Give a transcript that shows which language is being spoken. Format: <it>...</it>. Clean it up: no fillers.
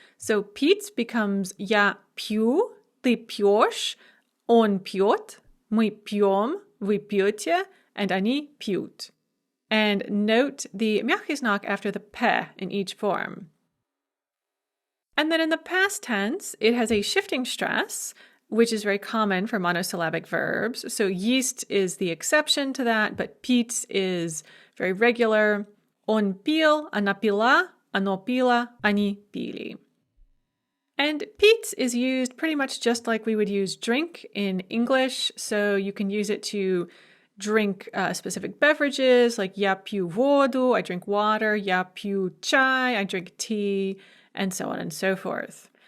<en>So</en> <ru>пить</ru> <en>becomes</en> <ru>я пью, ты пьешь, он пьет, мы пьем, вы пьете,</ru> <en>and</en> <ru>они пьют.</ru> <en>And note the мягкий знак after the pe in each form. And then in the past tense, it has a shifting stress, which is very common for monosyllabic verbs. So есть is the exception to that, but пить is very regular.</en> <ru>Он пил, она пила, оно пило, они пили.</ru> <en>And пить is used pretty much just like we would use drink in English. So you can use it to drink specific beverages, like</en> <ru>я пью воду,</ru> <en>I drink water,</en> <ru>я пью чай,</ru> <en>I drink tea, and so on and so forth.</en>